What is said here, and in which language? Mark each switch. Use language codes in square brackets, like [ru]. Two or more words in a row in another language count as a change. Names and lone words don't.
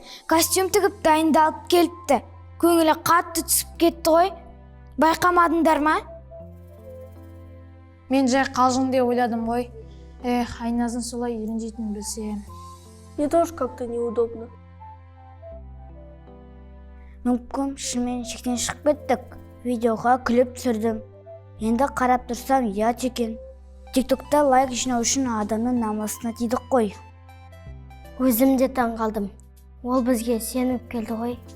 [kk] Костюм тігіп дайындалып келіпті. Көңілі қатты түсіп кетті ғой. Байқамадыңдар ма? Мен жай қалжың деп ойладым ғой. Айнасын солай ренжитінін білсем. [ru] Мне тоже как-то неудобно. [kk] Мүмкін шынымен шектен шығып кеттік. Видеоға күліп түсірдім. Енді қарап тұрсам ұят екен. TikTokта лайк жинау үшін адамның намысына тидік қой. Өзім де таңғалдым. Ол бізге сеніп келді ғой.